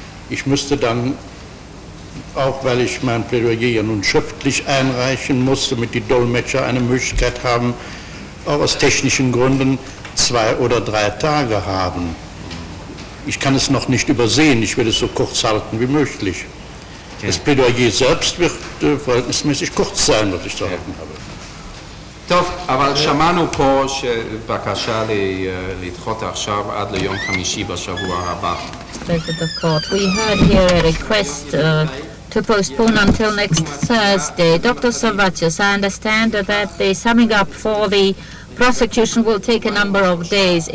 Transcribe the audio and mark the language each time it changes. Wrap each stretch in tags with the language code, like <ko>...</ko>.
<de>Ich müsste dann, auch weil ich mein Plädoyer nun schriftlich einreichen musste, damit die Dolmetscher eine Möglichkeit haben, auch aus technischen Gründen 2 oder 3 Tage haben. Ich kann es noch nicht übersehen, ich werde es so kurz halten wie möglich. Das Plädoyer selbst wird verhältnismäßig kurz sein, was ich zu halten habe.</de> <he>טוב, אבל שמענו פה בקשה לדחות עכשיו עד ליום חמישי בשבוע הבא.</he> <en>President of Court, we heard here a request to postpone until next Thursday. Dr. Savatius, I understand that the summing up for the prosecution will take a number of days.</en>